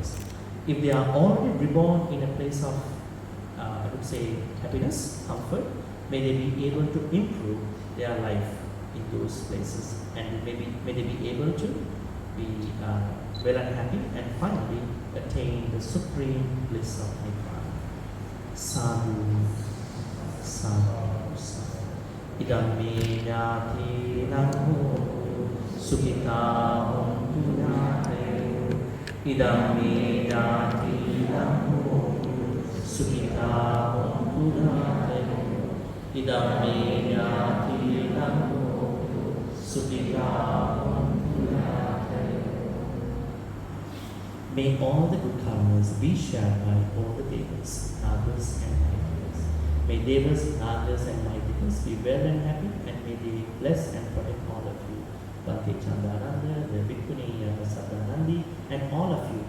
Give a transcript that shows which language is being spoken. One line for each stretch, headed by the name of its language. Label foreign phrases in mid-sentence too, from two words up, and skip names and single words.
English: If they are already reborn in a place of I would say, happiness, comfort. May they be able to improve their life in those places, and may they be able to be well and happy, and finally attain the supreme bliss of Nibbana.
Pali: Sadhu, sadhu, sadhu. Idam me jnati namo sukhita hontu jnate. Idam me jnati namo sukhita hontu jnate. Idam me jnati namo sukhita hontu jnate.
English: May all the good karmas be shared by all the devas, nagas and maitas. May devas, nagas and maitas be well and happy, and may they bless and protect all of you. Bhante Chandaranda, the Bhikkhuni Sadanandi, and all of you.